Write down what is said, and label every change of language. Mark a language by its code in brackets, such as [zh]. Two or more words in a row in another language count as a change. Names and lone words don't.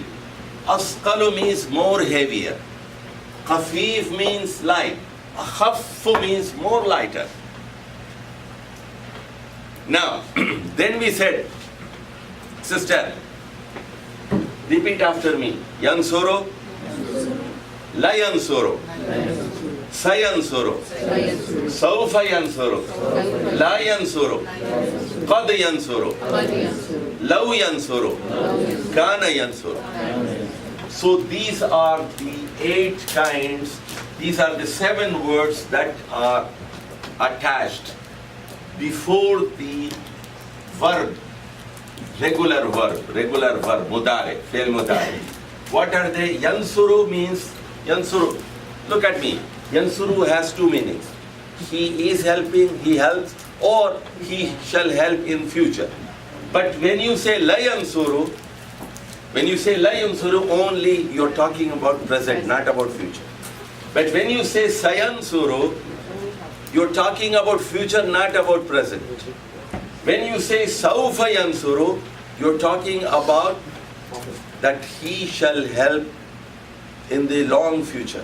[en] Asqalu means more heavier. Khafif means light. Akhaffu means more lighter. Now, then we said, sister, repeat after me. [ar] ينصر، لا ينصر، سينصر، سوف ينصر، لا ينصر، قد ينصر، لو ينصر، كان ينصر. [en] So these are the 8 kinds, these are the 7 words that are attached before the verb, regular verb, mudare, [ar] فعل مضارع. [en] What are they? Yansuru means, yansuru, look at me. Yansuru has 2 meanings. He is helping, he helps, or he shall help in future. But when you say [ar] لا ينصر, [en] only you're talking about present, not about future. But when you say sayansuru, you're talking about future, not about present. When you say [ar] سوف ينصر, [en] you're talking about that he shall help in the long future.